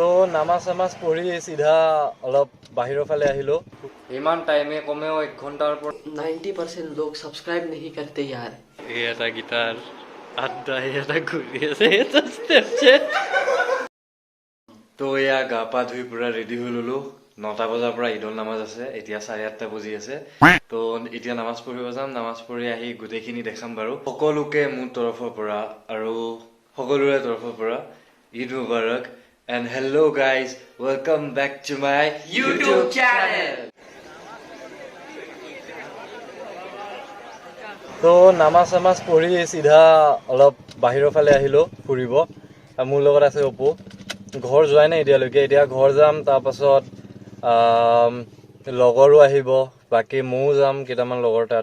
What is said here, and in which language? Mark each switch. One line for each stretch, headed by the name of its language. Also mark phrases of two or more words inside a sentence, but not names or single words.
Assamese: নামাজ চামাজ পঢ়ি চিধা অলপ বাহিৰৰ ফালে আহিলো। ইমান টাইমে কমেও 1 ঘণ্টাৰ পৰা
Hindi: 90% लोग सब्सक्राइब नहीं करते यार।
Assamese: এই এটা গিটাৰ আড্ডা এটা ঘূৰি আছে এটা ষ্টেপ চে। তো এয়া গা পা ধুই পুৰা ৰেডি হৈ ললো। 9টা বজাৰ পৰা ঈদৰ নামাজ আছে, এতিয়া 8:30 বাজি আছে। তো এতিয়া নামাজ পঢ়িব যাম। নামাজ পঢ়ি আহি গোটেইখিনি দেখাম বাৰু। সকলোকে মোৰ তৰফৰ পৰা আৰু সকলোৰে তৰফৰ পৰা ঈদ মুবাৰক।
English: And hello guys, welcome back to my YouTube channel.
Assamese: তো নামাজ চামাজ পঢ়ি চিধা অলপ বাহিৰৰ ফালে আহিলো ফুৰিব। মোৰ লগত আছে অপু। ঘৰ যোৱাই নাই এতিয়ালৈকে, এতিয়া ঘৰ যাম। তাৰপাছত লগৰো আহিব, বাকী ময়ো যাম কেইটামান লগৰ তাত।